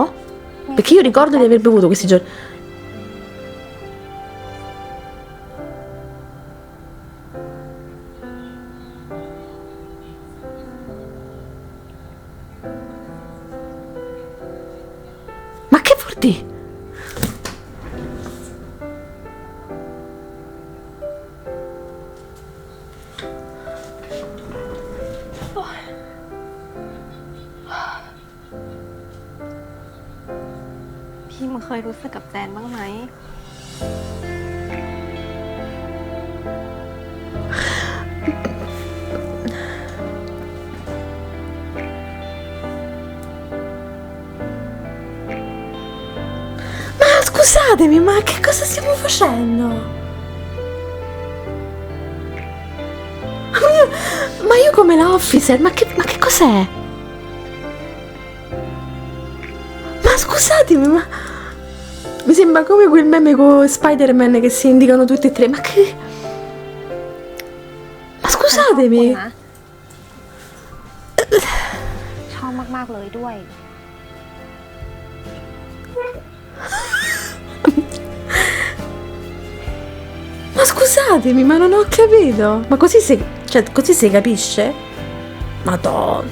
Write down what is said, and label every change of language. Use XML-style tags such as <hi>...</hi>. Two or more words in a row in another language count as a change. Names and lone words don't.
<it>Perché io ricordo di aver bevuto questi giorni. Ma che vuol dire?</it> <th>พิมพ์เคยรู้สึกกับแจนบ้างไหม</th> <it>Ma scusatemi, ma che cosa stiamo facendo? Ma io come la officer, ma che cos'è? Ma scusatemi, ma mi sembra come quel meme con Spider-Man che si indicano tutti e tre. Ma che... Ma scusatemi.</it> <th>ชอบมากๆเลยด้วย</th> <it>Ma scusatemi, ma non ho capito. Ma così si capisce? Madonna.</it>